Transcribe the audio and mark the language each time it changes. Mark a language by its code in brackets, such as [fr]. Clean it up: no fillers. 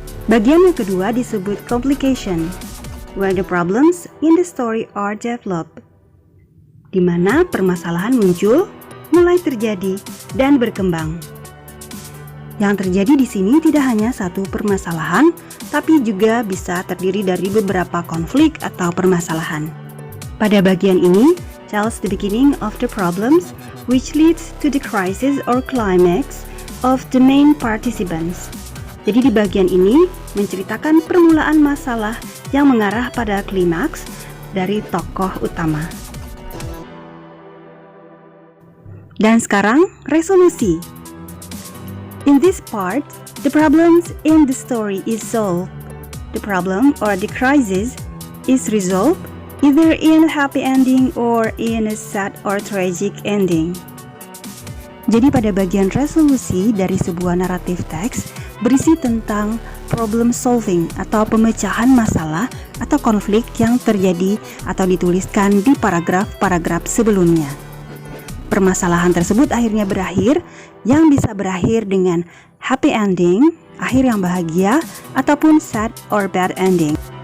[id] Bagian yang kedua disebut complication, [en] where the problems in the story are developed, [id] di mana permasalahan muncul, mulai terjadi, dan berkembang. Yang terjadi di sini tidak hanya satu permasalahan, tapi juga bisa terdiri dari beberapa konflik atau permasalahan. Pada bagian ini, [en] tells the beginning of the problems, which leads to the crisis or climax of the main participants. [id] Jadi di bagian ini menceritakan permulaan masalah yang mengarah pada klimaks dari tokoh utama. Dan sekarang resolusi. [en] In this part, the problems in the story is solved. The problem or the crisis is resolved either in a happy ending or in a sad or tragic ending. [id] Jadi pada bagian resolusi dari sebuah naratif teks berisi tentang problem solving atau pemecahan masalah atau konflik yang terjadi atau dituliskan di paragraf-paragraf sebelumnya. Permasalahan tersebut akhirnya berakhir, yang bisa berakhir dengan happy ending, akhir yang bahagia, ataupun [en] sad or bad ending.